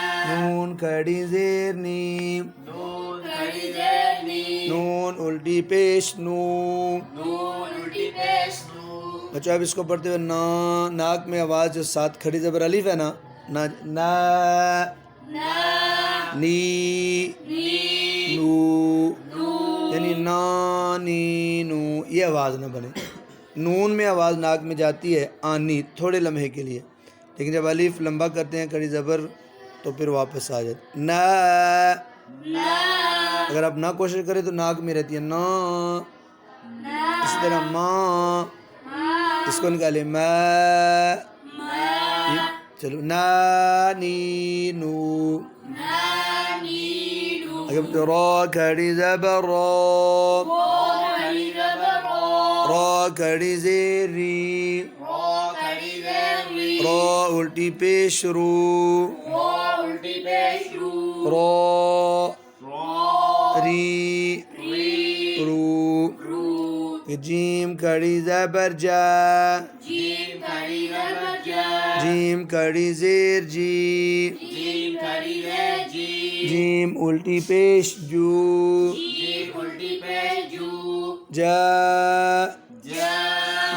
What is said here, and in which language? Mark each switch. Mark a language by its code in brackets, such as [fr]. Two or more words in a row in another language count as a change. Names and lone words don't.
[ur] نون کھڑی زیر نی نون کھڑی زیر نی نون الٹی پیش نو. نون الٹی پیش نو بچہ اب اس کو پڑھتے ہوئے نا، ناک میں آواز جو ساتھ کھڑی زبر الف ہے نا، نا نا نا نی نی نو، نو یعنی نا نی نو، یہ آواز نہ بنے. نون میں آواز ناک میں جاتی ہے آنی تھوڑے لمحے کے لیے، لیکن جب الف لمبا کرتے ہیں کھڑی زبر تو پھر واپس آ جاتی. نا نا اگر آپ نہ کوشش کریں تو ناک میں رہتی ہے نا. اسی طرح ماں، اس کو نکالے ما. چلو نا نی نو. نا نی نو اگر را کھڑی زبر را کھڑی زبر را را کھڑی زیر ری را کھڑی زیر ری را الٹی پیش رو را الٹی پیش رو را را ری ری رو. رو جیم کھڑی زبر جا جیم کھڑی زبر جا جیم کھڑی زیر جی جیم کھڑی زیر جی جیم الٹی پیش جو جیم الٹی پیش جو جا جا